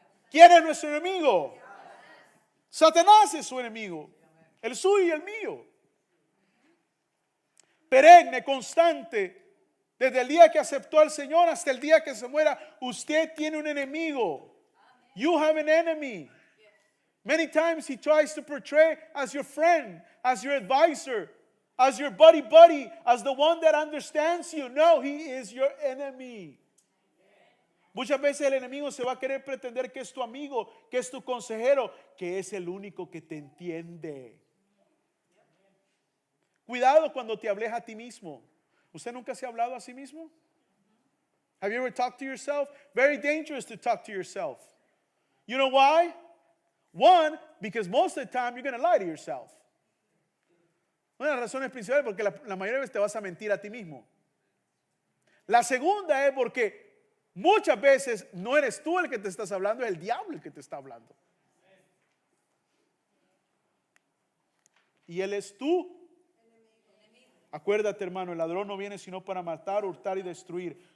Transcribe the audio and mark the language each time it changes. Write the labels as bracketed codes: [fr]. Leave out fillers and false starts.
[es] ¿Quién es nuestro enemigo? Satanás es su enemigo, el suyo y el mío. Perenne, constante, desde el día que aceptó al Señor hasta el día que se muera, usted tiene un enemigo. [en] You have an enemy. Many times he tries to portray as your friend, as your advisor, as your buddy, as the one that understands you. No, he is your enemy. [es] Muchas veces el enemigo se va a querer pretender que es tu amigo, que es tu consejero, que es el único que te entiende. Cuidado cuando te hables a ti mismo. ¿Usted nunca se ha hablado a sí mismo? [en] Have you ever talked to yourself? Very dangerous to talk to yourself. You know why? One, because most of the time you're going to lie to yourself. [es] Una de las razones principales porque la mayoría de veces te vas a mentir a ti mismo. La segunda es porque muchas veces no eres tú el que te estás hablando, es el diablo el que te está hablando. Y él es tú. Acuérdate, hermano, el ladrón no viene sino para matar, hurtar y destruir.